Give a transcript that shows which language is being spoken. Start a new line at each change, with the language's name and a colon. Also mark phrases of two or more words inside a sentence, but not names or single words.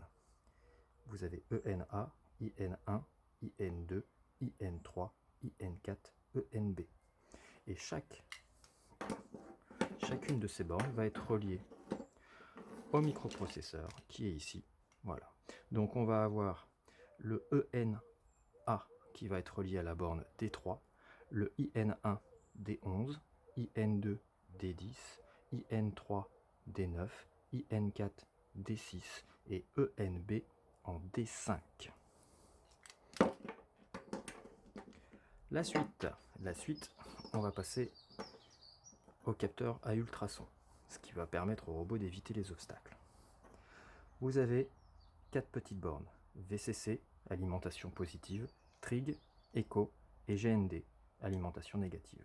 French: Vous avez ENA, IN1, IN2, IN3, IN4, ENB. Et chacune de ces bornes va être reliée au microprocesseur qui est ici. Voilà. Donc on va avoir le ENA qui va être relié à la borne D3, le IN1 D11, IN2 D10, IN3 D9, IN4 D6 et ENB en D5. La suite, on va passer au capteur à ultrasons, ce qui va permettre au robot d'éviter les obstacles. Vous avez 4 petites bornes, VCC, alimentation positive, Trig, Echo et GND, alimentation négative.